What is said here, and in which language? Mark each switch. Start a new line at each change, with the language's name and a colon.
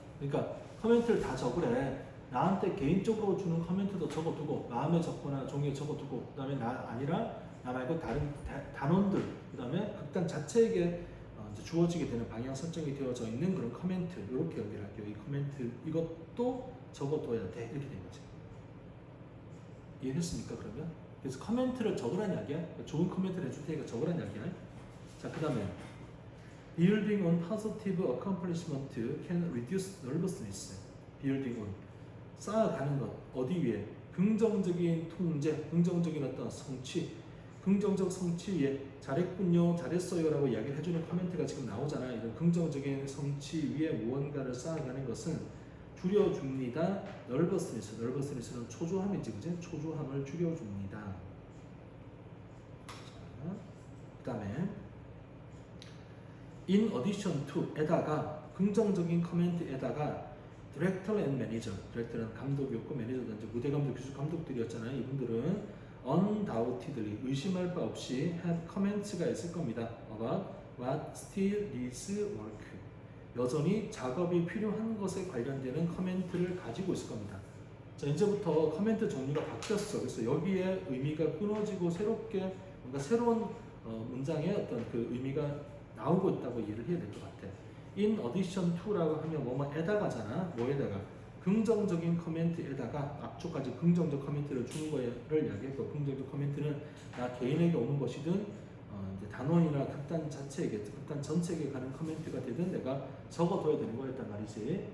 Korean: 그러니까 커멘트를 다 적으래. 나한테 개인적으로 주는 커멘트도 적어두고 마음에 적거나 종이에 적어두고 그다음에 나 아니라 나 말고 다른 단원들 그다음에 극단 자체에게 이제 주어지게 되는 방향 설정이 되어져 있는 그런 커멘트 이렇게 연결할게요. 이 커멘트 이것도 적어둬야 돼 이렇게 된 거지. 이해됐습니까 그러면? 그래서 커멘트를 적으란 이야기야. 좋은 커멘트를 해줄 테니까 적으란 이야기야.
English: 자 그다음에 building on positive accomplishment can reduce nervousness. building on
Korean: 쌓아가는 것 어디 위에? 긍정적인 통제, 긍정적인 어떤 성취, 긍정적 성취 위에 잘했군요, 잘했어요라고 이야기를 해주는 코멘트가 지금 나오잖아. 이런 긍정적인 성취 위에 무언가를 쌓아가는 것은 줄여줍니다. nervousness, nervousness는 초조함이지, 그지? 초조함을 줄여줍니다. 그 다음에
English: in addition to
Korean: 에다가 긍정적인 코멘트에다가 디렉터 앤 매니저, 디렉터는 감독이었고 매니저는 이제 무대 감독, 기술 감독들이었잖아요. 이분들은
English: undoubtedly
Korean: 의심할 바 없이
English: have comments
Korean: 가 있을 겁니다.
English: about what still needs work.
Korean: 여전히 작업이 필요한 것에 관련되는 커멘트를 가지고 있을 겁니다. 자 이제부터 커멘트 종류가 바뀌었어. 그래서 여기에 의미가 끊어지고 새롭게 뭔가 새로운 문장의 어떤 그 의미가 나오고 있다고 이해를 해야 될 것 같아.
English: in addition to
Korean: 라고 하면 뭐뭐에다가잖아. 뭐에다가 긍정적인 커멘트에다가 앞쪽까지 긍정적 커멘트를 주는 거를 이야기했고 긍정적 커멘트는 나 개인에게 오는 것이든 이제 단원이나 극단 자체에게 극단 전체에게 가는 커멘트가 되든 내가 적어둬야 되는 거였단 말이지.